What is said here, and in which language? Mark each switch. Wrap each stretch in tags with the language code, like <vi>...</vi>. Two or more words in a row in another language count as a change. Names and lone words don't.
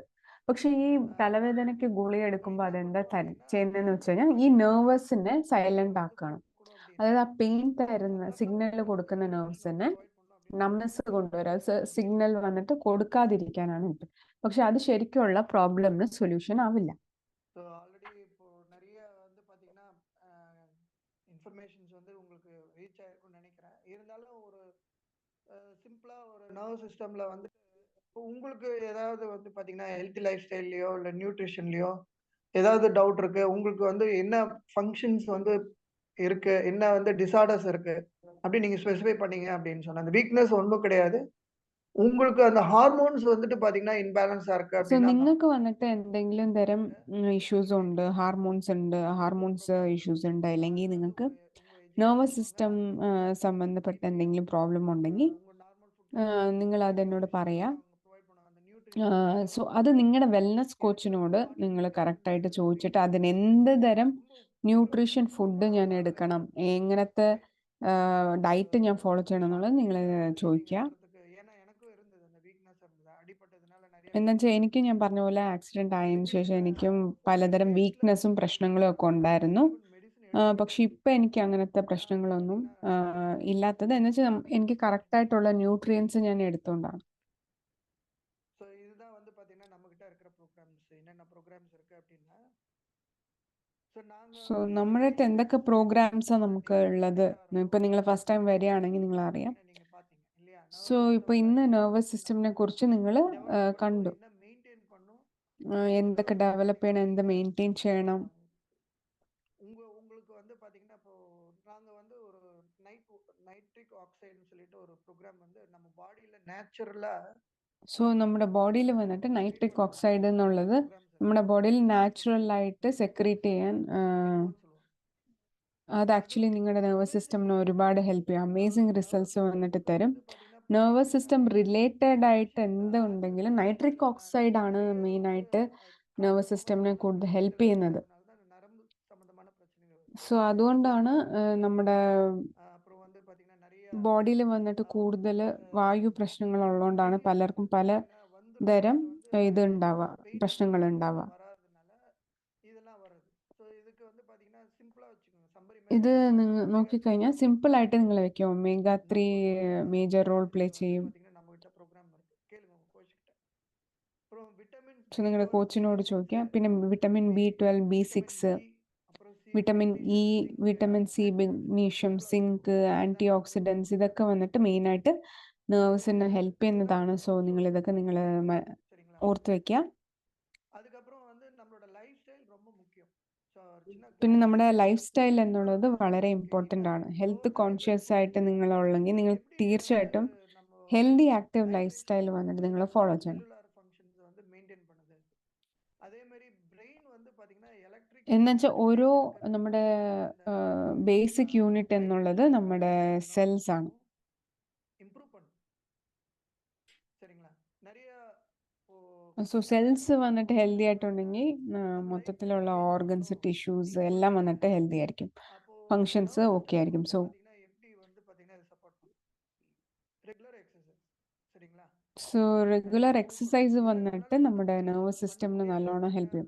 <ml>പക്ഷെ ഈ തലവേദനയ്ക്ക് ഗുളിക എടുക്കുമ്പോൾ അതെന്താ ചെയ്യുന്നതെന്ന് വെച്ച് കഴിഞ്ഞാൽ ഈ നെർവസിനെ സൈലന്റ് ആക്കുകയാണ്. അതായത് ആ പെയിൻ തരുന്ന സിഗ്നൽ കൊടുക്കുന്ന നെർവ്സിനെ നംനെസ് കൊണ്ടുവരാം, സിഗ്നൽ വന്നിട്ട് കൊടുക്കാതിരിക്കാനാണ് ഇത്. പക്ഷെ അത് ശരിക്കുള്ള പ്രോബ്ലമിന് സൊല്യൂഷൻ ആവില്ല.</ml> <ta>ஆல்ரெடி இப்போ நிறைய வந்து பாத்தீங்கன்னா இன்ஃபர்மேஷன்ஸ் வந்து உங்களுக்கு ரீச் ஆயிருக்கும்னு நினைக்கிறேன். இருந்தாலும் ஒரு சிம்பிளா ஒரு</ta> <en>nerve system</en> <ta>வந்து உங்களுக்கு ஏதாவது வந்து பாத்தீங்கன்னா</ta> <en>healthy lifestyle</en> <ta>இல்லை நியூட்ரிஷன்லையோ ஏதாவது டவுட் இருக்கு, உங்களுக்கு வந்து என்ன ஃபங்க்ஷன்ஸ் வந்து இருக்கு, என்ன வந்து டிசார்டர்ஸ் இருக்கு அப்படி நீங்க ஸ்பெசிஃபை பண்ணீங்க அப்படின்னு சொன்னா அந்த வீக்னஸ் ஒன்றும் கிடையாது. உங்களுக்கு அந்த ஹார்மோன்ஸ் வந்துட்டு பாத்தீங்கன்னா இன்பேலன்ஸா இருக்கு</ta> <ml>സോ</ml> <ta>அப்படின்னா</ta> <ml>നിങ്ങൾക്ക് വന്നിട്ട് എന്തെങ്കിലും തരം ഇഷ്യൂസ് ഉണ്ട്,</ml> <en>hormones issues</en> <ml>ഉണ്ട്, അല്ലെങ്കിൽ നിങ്ങൾക്ക്</ml> <en>nervous system</en> <ml>സംബന്ധപ്പെട്ട എന്തെങ്കിലും പ്രോബ്ലം ഉണ്ടെങ്കിൽ നിങ്ങൾ അതെന്നോട് പറയാം. സോ അത് നിങ്ങളുടെ</ml> <en>wellness coach</en> <ml>നിങ്ങൾ കറക്റ്റായിട്ട് ചോദിച്ചിട്ട് അതിന് എന്ത് തരം</ml> <en>nutrition food</en> <ml>ഞാൻ എടുക്കണം, എങ്ങനത്തെ ഡയറ്റ് ഞാൻ ഫോളോ ചെയ്യണം എന്നുള്ളത് നിങ്ങൾ ചോദിക്കുക.</ml> <ta>ஏன்னா எனக்கும் இருந்தது அந்த வீக்னஸ் இருந்தது, அடிபட்ட</ta> <ml>എന്നുവെച്ചാൽ എനിക്ക് ഞാൻ പറഞ്ഞ പോലെ ആക്സിഡന്റ് ആയതിനു ശേഷം എനിക്കും പലതരം വീക്ക്നെസ്സും പ്രശ്നങ്ങളും ഒക്കെ ഉണ്ടായിരുന്നു. പക്ഷെ ഇപ്പൊ എനിക്ക് അങ്ങനത്തെ പ്രശ്നങ്ങളൊന്നും ഇല്ലാത്തത് എന്ന് വെച്ചാൽ എനിക്ക് കറക്റ്റ് ആയിട്ടുള്ള ന്യൂട്രിയൻസ് ഞാൻ എടുത്തോണ്ടാണ്.</ml> <ta>ஸோ இதுதான் வந்து பார்த்தீங்கன்னா நம்மகிட்ட இருக்கிற ப்ரோக்ராம்ஸ் என்னென்ன ப்ரோக்ராம்ஸ் இருக்கு அப்படின்னா</ta> <ml>സോ നമ്മുടെ അടുത്ത് എന്തൊക്കെ പ്രോഗ്രാംസാ നമുക്ക് ഉള്ളത് ഇപ്പൊ നിങ്ങൾ</ml> <en>first time</en> <ml>വരികയാണെങ്കിൽ നിങ്ങൾ അറിയാം.</ml> <ta>நீங்க பாத்தீங்க இல்லையா</ta> <ml>സോ ഇപ്പൊ ഇന്ന്</ml> <en>nervous system</en> <ml>കുറിച്ച് നിങ്ങൾ കണ്ടു.</ml> <ta>மெயின்டைன் பண்ணும்</ta> <ml>എന്തൊക്കെ ഡെവലപ്പ് ചെയ്യണം, എന്ത് മെയിൻറ്റെയിൻ ചെയ്യണം.</ml> <ta>உங்களுக்கு வந்து பாத்தீங்கன்னா இப்போ நாங்க வந்து ஒரு</ta> <en>nitric oxide</en> <ta>சொல்லிட்டு ஒரு ப்ரோக்ராம் வந்து நம்ம பாடியில நேச்சுரலா</ta> <ml>സോ നമ്മുടെ ബോഡിയിൽ വന്നിട്ട്</ml> <en>nitric oxide</en> <ml>എന്നുള്ളത് നമ്മുടെ ബോഡിയിൽ നാച്ചുറൽ ആയിട്ട് സെക്രീറ്റ് ചെയ്യാൻ അത് ആക്ച്വലി നിങ്ങളുടെ</ml> <en>nervous system</en> <ml>ഒരുപാട് ഹെൽപ്പ് ചെയ്യും.</ml> <en>amazing results</en> <ml>വന്നിട്ട് തരും.</ml> <en>nervous system related</en> <ml>ആയിട്ട് എന്തുണ്ടെങ്കിലും</ml> <en>nitric oxide</en> <ml>ആണ് മെയിൻ ആയിട്ട്</ml> <en>nervous system</en> <ml>കൂടുതൽ ഹെൽപ്പ് ചെയ്യുന്നത്.</ml> <ta>நரம்பு சம்பந்தமான பிரச்சனைகள்</ta> <ml>സോ അതുകൊണ്ടാണ് നമ്മുടെ</ml> <ta>அப்புறம் வந்து பாத்தீங்கன்னா நிறைய</ta> <ml>ബോഡിയിൽ വന്നിട്ട് കൂടുതൽ വായു പ്രശ്നങ്ങൾ ഉള്ളതുകൊണ്ടാണ് പലർക്കും പല തരം ഇത് ഉണ്ടാവുക, പ്രശ്നങ്ങൾ ഉണ്ടാവുക.</ml> <ta>வராதனால இதெல்லாம் வருது. ஸோ இதுக்கு வந்து பாத்தீங்கன்னா சிம்பிளா வச்சுக்கோங்க. சம்பரி</ta> <ml>ഇത്</ml> <ta>மெடிடேஷன்</ta> <ml>നിങ്ങൾ നോക്കിക്കഴിഞ്ഞാൽ സിമ്പിൾ ആയിട്ട് നിങ്ങൾ വെക്കും. ഒമേഗ 3</ml> <en>major role play</en> <ml>ചെയ്യും.</ml> <ta>பாத்தீங்கன்னா நம்ம கிட்ட ப்ரோக்ராம் இருக்கு, கேளுங்க உங்க கோச் கிட்ட. அப்புறம் விட்டமின்</ta> <ml>സോ നിങ്ങളുടെ കോച്ചിനോട് ചോദിക്കാം. പിന്നെ വിറ്റമിൻ B12, B6,</ml> <ta>அப்புறம்</ta> <ml>വിറ്റമിൻ ഇ, വിറ്റമിൻ സി, മഗ്നീഷ്യം, സിങ്ക്,</ml> <en>antioxidants</en> <ml>ഇതൊക്കെ വന്നിട്ട് മെയിനായിട്ട് നെർവ്സിനെ ഹെൽപ്പ് ചെയ്യുന്നതാണ്. സോ നിങ്ങൾ ഇതൊക്കെ നിങ്ങൾ</ml> <ta>சரிங்களா.</ta> <ml>ഓർത്ത് വെക്കുക.</ml> <ta>அதுக்கப்புறம் வந்து நம்மளோட லைஃப் ஸ்டைல் ரொம்ப முக்கியம். ஸோ</ta> <ml>പിന്നെ നമ്മുടെ ലൈഫ് സ്റ്റൈൽ എന്നുള്ളത് വളരെ ഇമ്പോർട്ടൻ്റ് ആണ്.</ml> <en>health conscious</en> <ml>ആയിട്ട് നിങ്ങളുള്ളെങ്കിൽ നിങ്ങൾ തീർച്ചയായിട്ടും</ml> <en>healthy active lifestyle</en> <ml>വന്നിട്ട് നിങ്ങൾ ഫോളോ ചെയ്യണം.</ml> <en>cellular functions</en> <ta>வந்து மெயின்டைன் பண்ணுது. அதே மாதிரி பிரெயின் வந்து பாத்தீங்கன்னா எலக்ட்ரிக்</ta> <ml>എന്നുവെച്ചാൽ ഓരോ നമ്മുടെ</ml> <en>basic unit</en> <ml>എന്നുള്ളത് നമ്മുടെ സെൽസ് ആണ്.</ml> <ta>இம்ப்ரூவ் பண்ணும். சரிங்களா. நிறைய</ta> <ml>സോ സെൽസ് വന്നിട്ട് ഹെൽത്തി ആയിട്ടുണ്ടെങ്കിൽ മൊത്തത്തിലുള്ള ഓർഗൻസ്, ടിഷ്യൂസ് എല്ലാം വന്നിട്ട് ഹെൽത്തി ആയിരിക്കും, ഫങ്ഷൻസ് ഓക്കെ ആയിരിക്കും. സോ</ml> <ta>எப்படி வந்து பாத்தீங்கன்னா சப்போர்ட் பண்ணும்</ta> <en>regular exercise.</en> <ta>சரிங்களா.</ta> <ml>സോ</ml> <en>regular exercise</en> <ml>വന്നിട്ട് നമ്മുടെ</ml> <en>nervous system</en> <ml>നല്ലോണം ഹെൽപ്പ് ചെയ്യും.</ml>